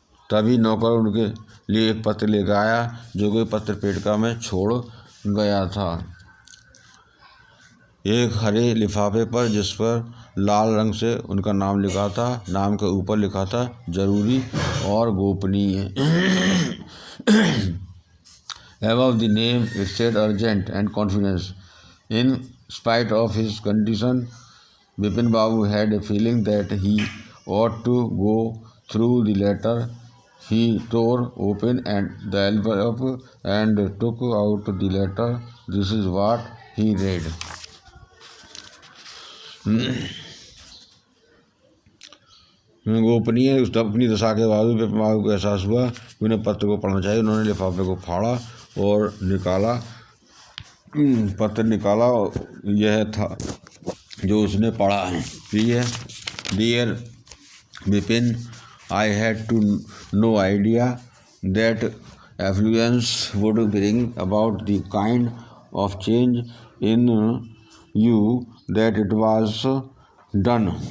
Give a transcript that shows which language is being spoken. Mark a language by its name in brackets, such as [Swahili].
[Hindi] तभी नौकर उनके लिए एक पत्र लेकर आया, जो कोई पत्र पेटिका में छोड़ गया था. एक हरे लिफाफे पर, जिस पर लाल रंग से उनका नाम लिखा था. नाम के ऊपर लिखा था, जरूरी और गोपनीय. [English] Above the name it said urgent and confidence. In spite of his condition, Bipin Babu had a feeling that he ought to go through the letter. He tore open the envelope and took out the letter. This is what he read. [Hindi] गोपनीय अपनी दशा के बाद बिपिन बाबू को एहसास हुआ कि उन्हें पत्र को पढ़ना चाहिए। उन्होंने लिफाफे को फाड़ा और निकाला, पत्र निकाला। यह था जो उसने पढ़ा है। [English] Dear Bipin, I had no idea that affluence would bring about the kind of change in you that it was done.